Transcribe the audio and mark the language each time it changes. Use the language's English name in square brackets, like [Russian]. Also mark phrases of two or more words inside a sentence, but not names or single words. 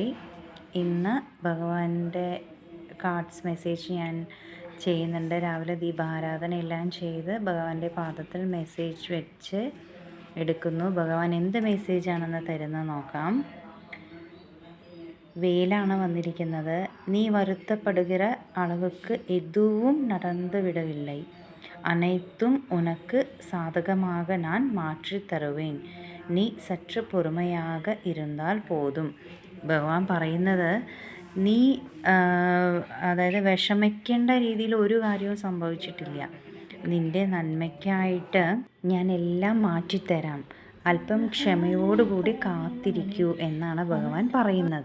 [Malayalam] ഇന്ന് ഭഗവാന്റെ കാർഡ്സ് മെസ്സേജ് ഞാൻ ചെയ്യുന്നുണ്ട്. രാവിലെ ദീപാരാധന എല്ലാം ചെയ്ത് ഭഗവാന്റെ പാദത്തിൽ മെസ്സേജ് വെച്ച് എടുക്കുന്നു. ഭഗവാൻ എന്ത് മെസ്സേജാണെന്ന് തരുന്നത് നോക്കാം. വേലാണ് വന്നിരിക്കുന്നത്. [Tamil] நீ வருத்தப்படுகிற அளவுக்கு எதுவும் நடந்து விடவில்லை. அனைத்தும் உனக்கு சாதகமாக நான் மாற்றித் தருவேன். நீ சற்று பொறுமையாக இருந்தால் போதும். [Malayalam] ഭഗവാൻ പറയുന്നത്, നീ അതായത് വിഷമിക്കേണ്ട രീതിയിൽ ഒരു കാര്യവും സംഭവിച്ചിട്ടില്ല. നിൻ്റെ നന്മയ്ക്കായിട്ട് ഞാൻ എല്ലാം മാറ്റിത്തരാം. അല്പം ക്ഷമയോടുകൂടി കാത്തിരിക്കൂ എന്നാണ് ഭഗവാൻ പറയുന്നത്.